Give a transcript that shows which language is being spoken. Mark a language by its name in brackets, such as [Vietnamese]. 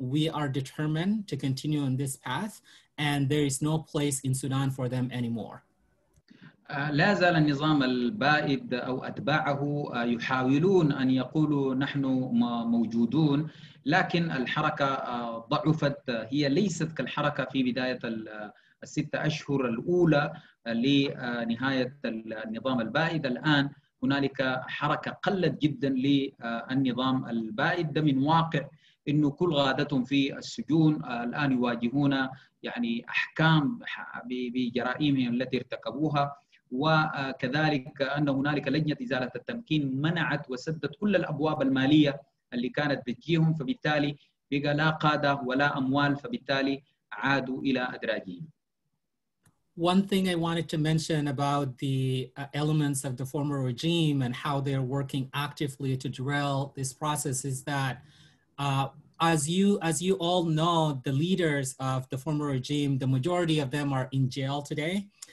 [English] We are determined to continue on this path, and there is no place in Sudan for them anymore. [Arabic] لا زال النظام البائد أو أتباعه يحاولون أن يقولوا نحن موجودون، لكن الحركة ضعفت. هي ليست كالحركة في بداية ال6 أشهر الأولى لنهاية النظام البائد. الآن هنالك حركة قلت جدا للنظام البائد. ده من واقع إنه كل غادتهم في السجون الآن يواجهون يعني أحكام بجرائمهم التي ارتكبوها، وكذلك أن هنالك لجنة إزالة التمكين منعت وسدت كل الأبواب المالية اللي كانت بتجيهم، فبالتالي بقى لا قادة ولا أموال، فبالتالي عادوا إلى أدراجهم. [English] One thing I wanted to mention about the elements of the former regime and how they're working actively to derail this process is that as you all know, the leaders of the former regime, the majority of them are in jail today.